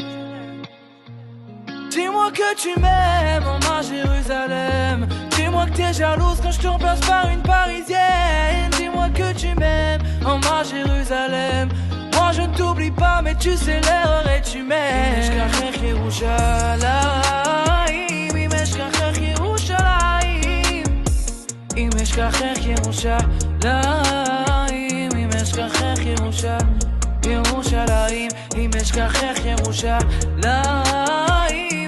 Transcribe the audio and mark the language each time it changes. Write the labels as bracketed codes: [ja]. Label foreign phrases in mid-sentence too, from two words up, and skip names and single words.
[fr] Dis-moi que tu m'aimes, en ma Jérusalem. Dis-moi que t'es jalouse quand je t'emplace par une parisienne. Dis-moi que tu m'aimes, en ma Jérusalem. Moi je ne t'oublie pas, mais tu sais l'erreur est humaine. [he] אם אשכחך ירושלים אם אשכחך ירושלים אם אשכחך ירושלים, אם אשכחך ירושלים אם אשכחך ירושלים,